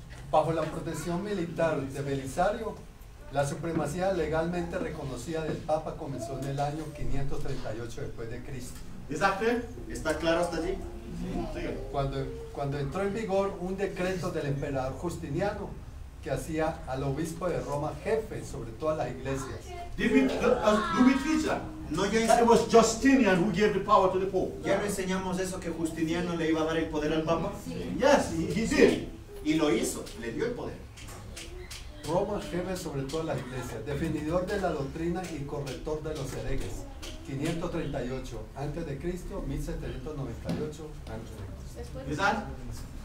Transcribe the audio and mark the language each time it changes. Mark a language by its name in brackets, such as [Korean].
[Spanish] Bajo la protección militar de Belisario, la supremacía legalmente reconocida del Papa comenzó en el año 538 después de Cristo, [English] Is that clear? [Spanish] ¿Está claro hasta allí? Sigue. cuando entró en vigor un decreto del emperador Justiniano que hacía al obispo de Roma jefe sobre todas las iglesias. [English] Do we teach that? [Spanish] No, [English] That it was Justinian who gave the power to the Pope. [Spanish] ya no enseñamos eso, que Justiniano le iba a dar el poder al Papa. [English] Yes, he did. [Spanish] Y lo hizo, le dio el poder. Roma jefe sobre todas las iglesias, definidor de la doctrina y corrector de los herejes, 538 antes de Cristo, 1798 antes de Cristo.